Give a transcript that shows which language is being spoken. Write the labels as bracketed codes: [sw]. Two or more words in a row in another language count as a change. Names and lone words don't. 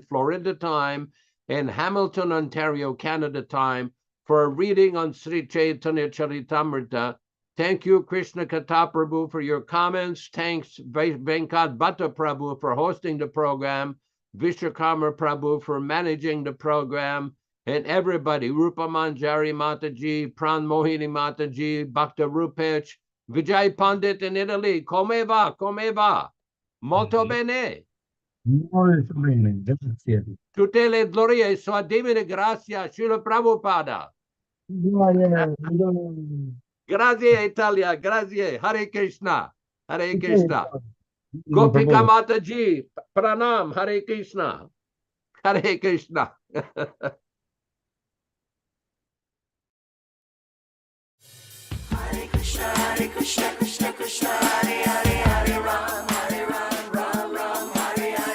[en] Florida time and Hamilton, Ontario, Canada time, for a reading on Sri Chaitanya Charitamrita. Thank you, Krishna Kata Prabhu, for your comments. Thanks, Venkat Bhatta Prabhu, for hosting the program, Vishwakarma Prabhu for managing the program, and everybody, Rupa Manjari Mataji, Pran Mohini Mataji, Bhakta Rupech, Vijay Pandit in Italy, [it] come va, come va, molto bene. Molto bene, grazie. Tutte le glorie, sua divina grazia, Śrīla Prabhupāda. Grazie Italia, grazie, Hare Krishna, Hare Krishna. Gopika Mataji, Pranam, Hare Krishna, Hare Krishna. [sa] Hare Krishna, Krishna Krishna, Hare Hare, Hare Ram, Ram Ram, Hare Hare.